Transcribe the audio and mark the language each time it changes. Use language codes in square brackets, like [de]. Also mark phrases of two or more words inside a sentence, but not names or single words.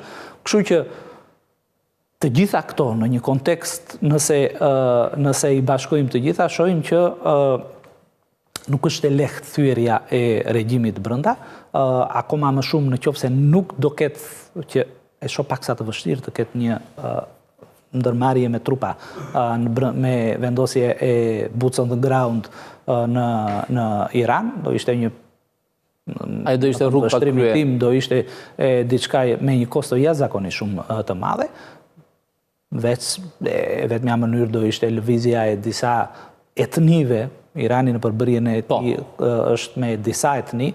[sq] Kështu që të gjitha këto në një kontekst, nëse i bashkojmë të gjitha, shohim që nuk është e lehtë thyerja e regjimit brenda, akoma më shumë në qoftë se nuk do ketë, që e shoh paksa të vështirë të ketë një ndërmarrje me trupa, me vendosje e [en] boots on the ground [sq] në Iran, do ishte një ai do ishte rrugë pa krye. Do ishte diçka me një kosto jashtëzakonisht shumë të madhe. Vetmja mënyrë do ishte lëvizja e disa etnive. Irani në përbërjen e tij është me disa etni.